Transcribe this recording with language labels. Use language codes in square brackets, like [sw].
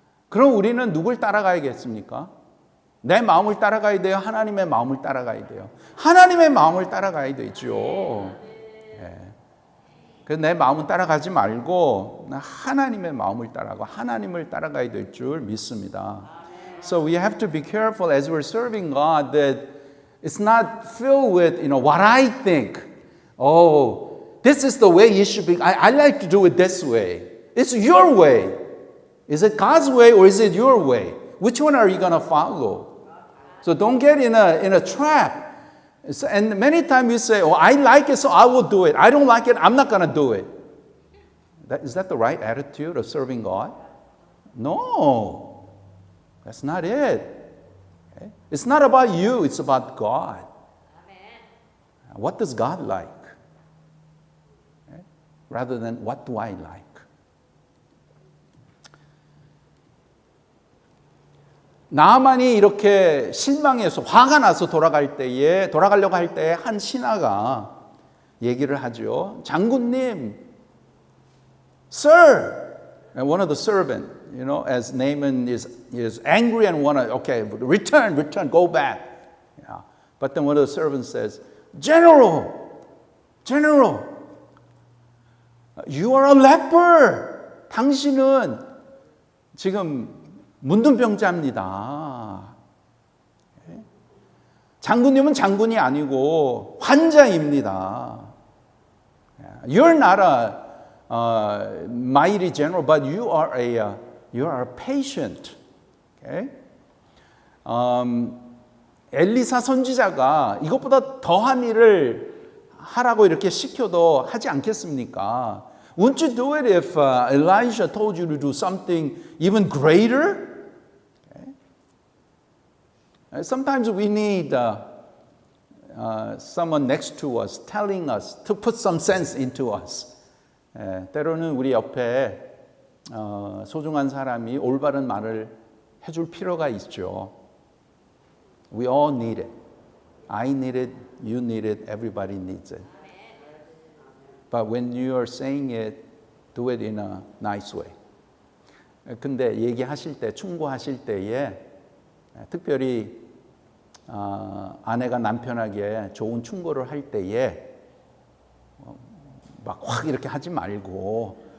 [ko] 그럼 우리는 누굴 따라가야겠습니까? 내 마음을 따라가야 돼요? 하나님의 마음을 따라가야 돼요? 하나님의 마음을 따라가야 되죠. 그래서 내 마음은 따라가지 말고 하나님의 마음을 따라가고 하나님을 따라가야 될 줄 믿습니다. [en] So we have to be careful as we're serving God that it's not filled with what I think. Oh, this is the way you should be. I like to do it this way. It's your way. Is it God's way or is it your way? Which one are you going to follow? So don't get in a trap. And many times you say, oh, I like it, so I will do it. I don't like it, I'm not going to do it. Is that the right attitude of serving God? No, that's not it. It's not about you, it's about God. What does God like? Rather than what do I like? [ko] 나만이 이렇게 실망해서 화가 나서 돌아가려고 할 때에 한 신하가 얘기를 하죠. [en] 장군님, Sir, and one of the servant, as Naaman is angry and okay, return, go back. Yeah. But then one of the servants says, General, you are a leper. [ko] 당신은 지금 문둥병자입니다. 장군님은 장군이 아니고 환자입니다. [en] You're not a mighty general, but you are a patient. Okay? [ko] 엘리사 선지자가 이것보다 더한 일을 하라고 이렇게 시켜도 하지 않겠습니까? [en] Wouldn't you do it if Elijah told you to do something even greater? Okay. Sometimes we need someone next to us telling us to put some sense into us. [ko] 때로는 우리 옆에 소중한 사람이 올바른 말을 해줄 필요가 있죠. [en] We all need it. I need it, you need it, everybody needs it. But when you are saying it, do it in a nice way. [ko] 근데 얘기하실 때, 충고하실 때에 특별히 아내가 남편에게 좋은 충고를 할 때에 막 확 이렇게 하지 말고